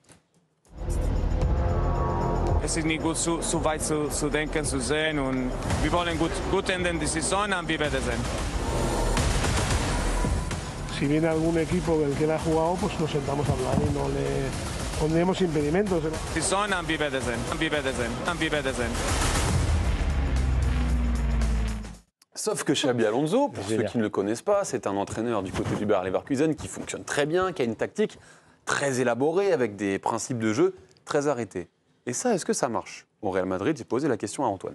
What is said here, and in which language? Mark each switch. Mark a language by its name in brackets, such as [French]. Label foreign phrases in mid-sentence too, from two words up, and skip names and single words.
[German] Es ist nicht gut, so weit zu denken, zu sehen. Und wir wollen gut enden die Saison und wir werden sehen. [Spanish] Si viene algún equipo del que él ha jugado, pues nos sentamos a hablar y no le pondremos impedimentos. [German] Saison und wir werden sehen. Wir werden sehen. Wir werden sehen. [French] Sauf que Xabi Alonso, pour ceux qui ne le connaissent pas, c'est un entraîneur du côté du Bayer Leverkusen qui fonctionne très bien, qui a une tactique très élaborée, avec des principes de jeu très arrêtés. Et ça, est-ce que ça marche? Au Real Madrid, j'ai posé la question à Antoine.